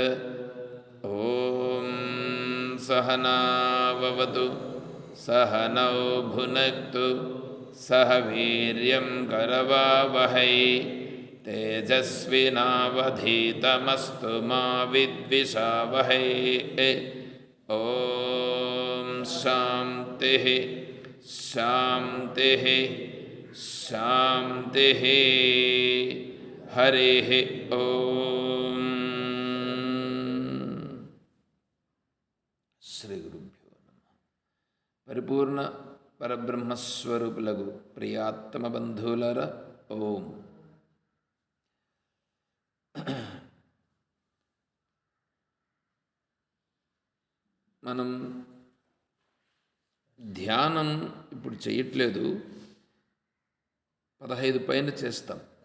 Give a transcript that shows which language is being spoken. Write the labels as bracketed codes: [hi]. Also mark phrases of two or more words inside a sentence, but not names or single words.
[sa] ॐ सहना भवतु सहनौ भुनक्तु सह वीर्यं करवावहै तेजस्विनावधीतमस्तु मा विद्विषावहै। ॐ शान्तिः शान्तिः शान्तिः। हरिः ॐ। శ్రీ గురుభ్యో నమః. [te] పరిపూర్ణ పరబ్రహ్మస్వరూపులకు ప్రియాత్తమ బంధువులారా, ఓం. మనం ధ్యానం ఇప్పుడు చేయట్లేదు, 15 పైన చేస్తాం.